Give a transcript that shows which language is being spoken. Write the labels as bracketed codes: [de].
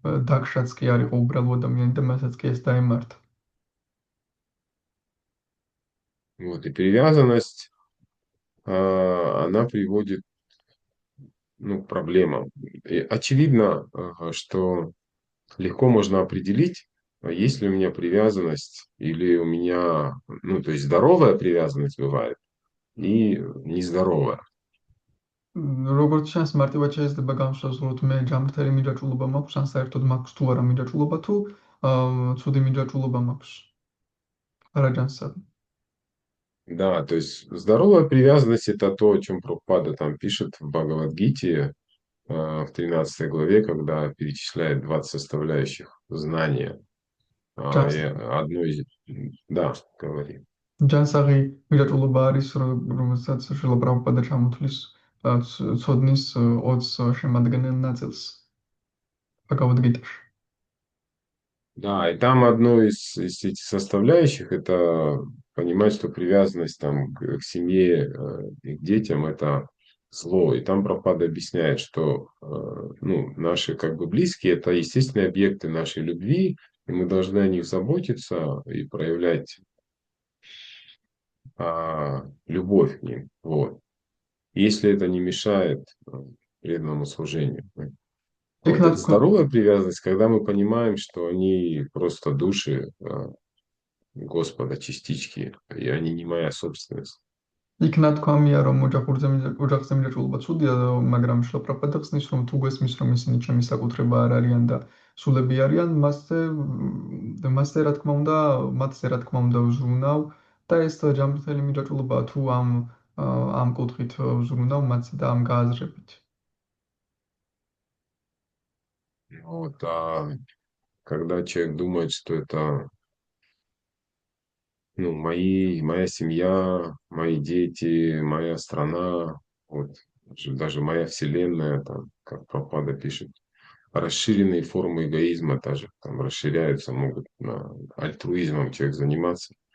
[ka] დაგშაც კი არ იყო უბრალო ადამიანი და მასაც კი ეს დაემართა. [ru] Вот. И привязанность, она приводит, ну, к проблемам. И очевидно, что легко можно определить, есть ли у меня привязанность или у меня, ну, то есть здоровая привязанность бывает и нездоровая. [ka] როგორც ჩანს, მარტივად შეიძლება განსაზღვროთ მე ჯანმრთელი მიჯაჭვულობა მაქვს, ან საერთოდ მაქვს თუ არა მიჯაჭვულობა, თუ ცუდი მიჯაჭვულობა მაქვს. [ru] Раджансад. Да, то есть здоровая привязанность это то, о чем Прабхупада там пишет в Бхагавад-гите в 13 главе, когда перечисляет 20 составляющих знания. И одно из... Да, говори. [ka] ჯანსაღი მიჯაჭვულობა არის, რომელსაც შრილა პრაბჰუპადა ჩამოთვლის ცოდნის 20 შემადგენელ ნაწილს ბჰაგავად-გიტაში. [ru] Да, и там одно из этих составляющих это понимать, что привязанность там к семье и к детям это зло. И там Прабхупада объясняет, что ну, наши как бы близкие это естественные объекты нашей любви, и мы должны о них заботиться и проявлять любовь к ним. Вот. Если это не мешает преданному служению. Вот. [ka] იქნებ [ru] Здоровая привязанность, когда мы понимаем, что они просто души Господа, частички, и они не моя собственность. [ka] იქნა თქვამია, რომ ოჯახზე მიჯაჭვულობა ცუდია, მაგრამ შრილა პრაბჰუპადა ხსნის, რომ თუ გვესმის, რომ ისინი ჩემი საკუთრება არ არიან და სულები არიან, მასზე რა თქმა უნდა, მათზე რა თქმა უნდა ვზრუნავ და ეს ჯანმრთელი მიჯაჭვულობა თუ ამ კუთხით ვზრუნავ მათზე და ამ გააზრებით. [ru] Вот, а когда человек думает, что это ну, моя семья, мои дети, моя страна, вот, даже моя вселенная, там, как Прабхупада пишет, расширенные формы эгоизма даже там расширяются, могут альтруизмом человек заниматься.